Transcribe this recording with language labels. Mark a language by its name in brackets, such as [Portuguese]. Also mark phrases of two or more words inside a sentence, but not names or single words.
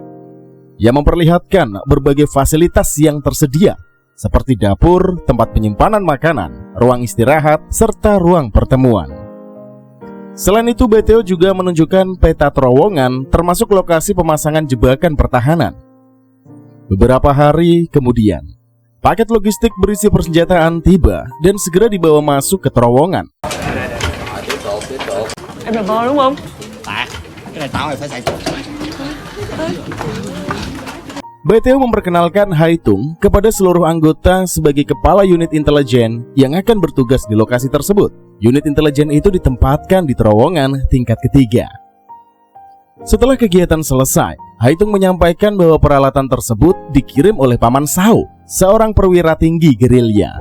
[Indonesian] Ia memperlihatkan berbagai fasilitas yang tersedia, seperti dapur, tempat penyimpanan makanan, ruang istirahat, serta ruang pertemuan. Selain itu, Bai Theo juga menunjukkan peta terowongan termasuk lokasi pemasangan jebakan pertahanan. Beberapa hari kemudian, paket logistik berisi persenjataan tiba dan segera dibawa masuk ke terowongan. [Vietnamese] Em là bò đúng không? Cái này tao mày phải xài. [Indonesian] Bai Theo memperkenalkan Hai Tung kepada seluruh anggota sebagai kepala unit intelijen yang akan bertugas di lokasi tersebut. Unit intelijen itu ditempatkan di terowongan tingkat ketiga. Setelah kegiatan selesai, Hai Tung menyampaikan bahwa peralatan tersebut dikirim oleh Paman Sao, seorang perwira tinggi gerilya.